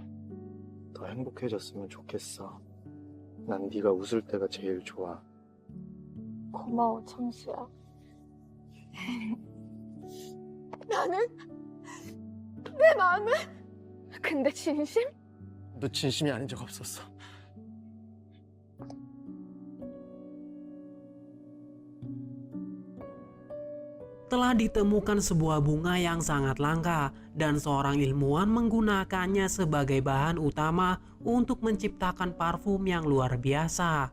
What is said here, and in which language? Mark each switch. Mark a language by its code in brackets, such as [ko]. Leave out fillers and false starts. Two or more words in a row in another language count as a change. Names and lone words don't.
[ko] 더 행복해졌으면 좋겠어. 난 네가 웃을 때가 제일 좋아. 고마워, 청수야. 나는? 나는? 근데 진심? 너 진심이 아닌 적 없었어. [id] Telah ditemukan sebuah bunga yang sangat langka dan seorang ilmuwan menggunakannya sebagai bahan utama untuk menciptakan parfum yang luar biasa.